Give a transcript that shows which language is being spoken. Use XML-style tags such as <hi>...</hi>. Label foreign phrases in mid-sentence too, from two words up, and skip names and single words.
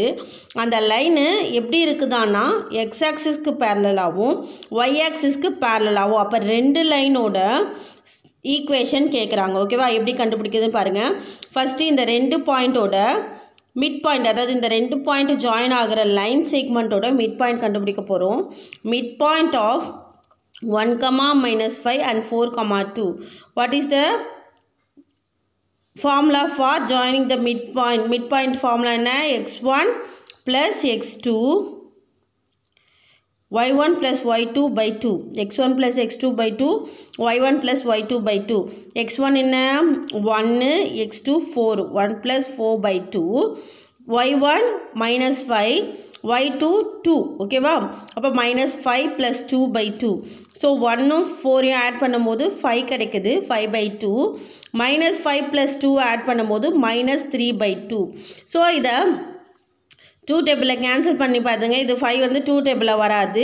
<ta>அந்த லைனு எப்படி இருக்குதான்னா எக்ஸ் ஆக்சிஸ்க்கு பேரலாகவும் ஒய் ஆக்சிஸ்க்கு பேரலாகவும், அப்போ 2 லைனோட ஈக்குவேஷன் கேட்குறாங்க. ஓகேவா, எப்படி கண்டுபிடிக்கிறதுன்னு பாருங்கள். ஃபஸ்ட்டு இந்த 2 பாயிண்ட்டோட மிட் பாயிண்ட், அதாவது இந்த 2 பாயிண்ட் ஜாயின் ஆகிற லைன் செக்மெண்ட்டோட மிட் பாயிண்ட் கண்டுபிடிக்க போகிறோம்.</ta> <en>Midpoint of 1, -5 and 4, 2. What is the formula for joining the midpoint? Midpoint formula</en> <ta>என்ன?</ta> <en>x1 plus x2 y1 plus y2 by 2. x1 plus x2 by 2 y1 plus y2 by 2. x1 என்ன? 1, x2 4, 1 plus 4 by 2, y1 -5, y2 2.</en> <ta>ஓகேவா, அப்போ -5 plus 2 by 2. ஸோ 1 4 ஆட் பண்ணும்போது 5 கிடைக்குது, 5 by 2. -5 plus 2 ஆட் பண்ணும்போது -3 by 2. ஸோ இதை 2 டேபிளில் கேன்சல் பண்ணி பார்த்துங்க. இது 5 வந்து 2 டேபிளில் வராது.</ta>